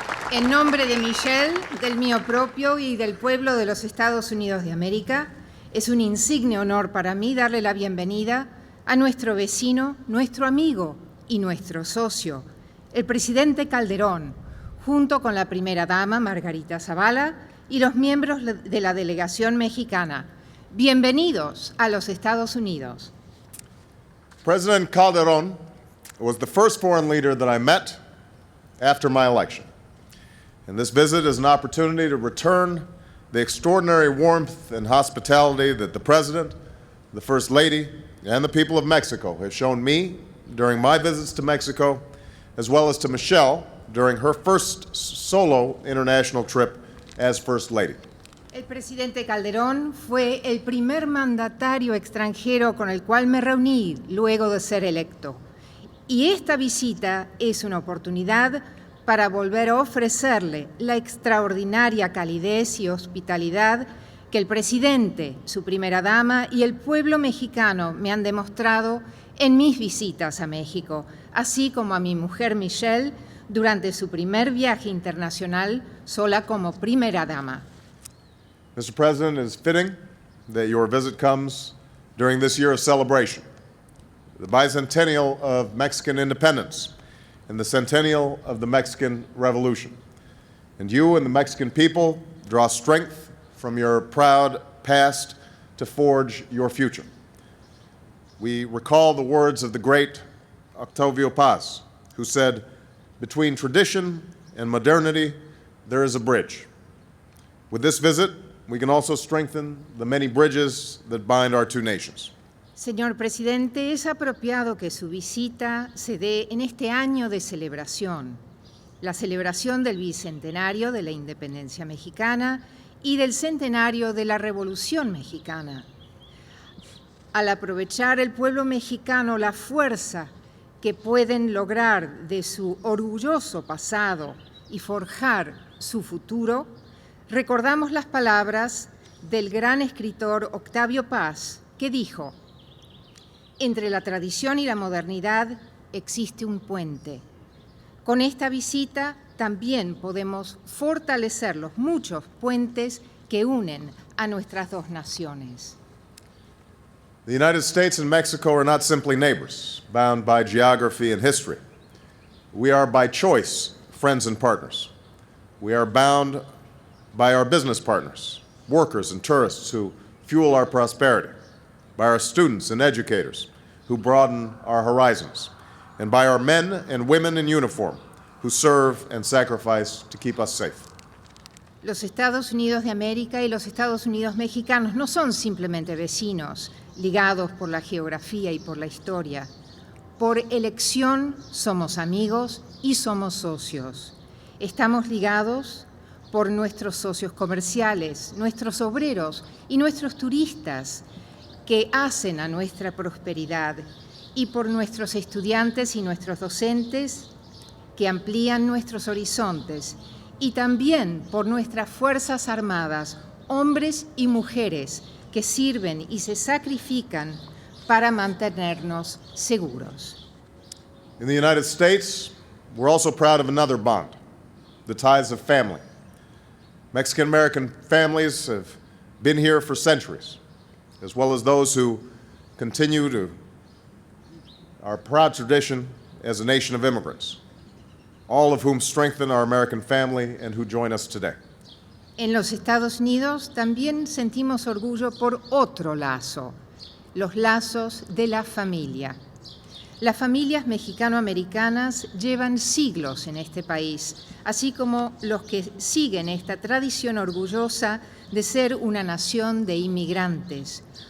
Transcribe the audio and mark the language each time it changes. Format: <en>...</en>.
<es>En nombre de Michelle, del mío propio y del pueblo de los Estados Unidos de América, es un insigne honor para mí darle la bienvenida a nuestro vecino, nuestro amigo y nuestro socio, el presidente Calderón, junto con la primera dama Margarita Zavala y los miembros de la delegación mexicana. Bienvenidos a los Estados Unidos.</es> <en>President Calderón was the first foreign leader that I met after my election. And this visit is an opportunity to return the extraordinary warmth and hospitality that the President, the First Lady, and the people of Mexico have shown me during my visits to Mexico, as well as to Michelle during her first solo international trip as First Lady.</en> <es>El presidente Calderón fue el primer mandatario extranjero con el cual me reuní luego de ser electo. Y esta visita es una oportunidad para volver a ofrecerle la extraordinaria calidez y hospitalidad que el presidente, su primera dama y el pueblo mexicano me han demostrado en mis visitas a México, así como a mi mujer Michelle durante su primer viaje internacional sola como primera dama.</es> <en>Mr. President, it is fitting that your visit comes during this year of celebration, the bicentennial of Mexican independence and the centennial of the Mexican Revolution. And you and the Mexican people draw strength from your proud past to forge your future. We recall the words of the great Octavio Paz, who said, "Between tradition and modernity, there is a bridge." With this visit, we can also strengthen the many bridges that bind our two nations.</en> <es>Señor presidente, es apropiado que su visita se dé en este año de celebración, la celebración del bicentenario de la independencia mexicana y del centenario de la Revolución Mexicana. Al aprovechar el pueblo mexicano la fuerza que pueden lograr de su orgulloso pasado y forjar su futuro, recordamos las palabras del gran escritor Octavio Paz, que dijo: "Entre la tradición y la modernidad existe un puente. Con esta visita también podemos fortalecer los muchos puentes que unen a nuestras dos naciones."</es> <en>The United States and Mexico are not simply neighbors, bound by geography and history. We are by choice friends and partners. We are bound by our business partners, workers and tourists who fuel our prosperity, by our students and educators who broaden our horizons, and by our men and women in uniform who serve and sacrifice to keep us safe.</en> <es>Los Estados Unidos de América y los Estados Unidos mexicanos no son simplemente vecinos, ligados por la geografía y por la historia. Por elección somos amigos y somos socios. Estamos ligados por nuestros socios comerciales, nuestros obreros y nuestros turistas que hacen a nuestra prosperidad, y por nuestros estudiantes y nuestros docentes que amplían nuestros horizontes, y también por nuestras Fuerzas Armadas, hombres y mujeres que sirven y se sacrifican para mantenernos seguros.</es> <en>In the United States, we're also proud of another bond, the ties of family. Mexican-American families have been here for centuries, as well as those who continue to our proud tradition as a nation of immigrants, all of whom strengthen our American family and who join us today.</en> <es>En los Estados Unidos también sentimos orgullo por otro lazo, los lazos de la familia. Las familias mexicano-americanas llevan siglos en este país, así como los que siguen esta tradición orgullosa de ser una nación de inmigrantes.</es>